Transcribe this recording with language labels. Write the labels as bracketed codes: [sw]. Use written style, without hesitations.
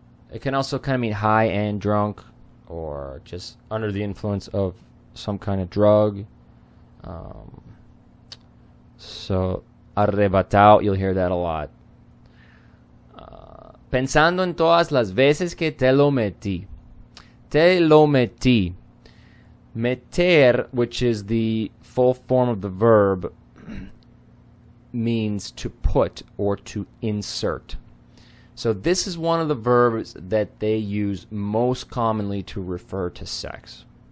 [en] It can also kind of mean high and drunk, or just under the influence of some kind of drug. So, arrebatao, you'll hear that a lot. [es] Pensando en todas las veces que te lo metí. Te lo metí. [en] Meter, which is the full form of the verb, means to put or to insert. So this is one of the verbs that they use most commonly to refer to sex.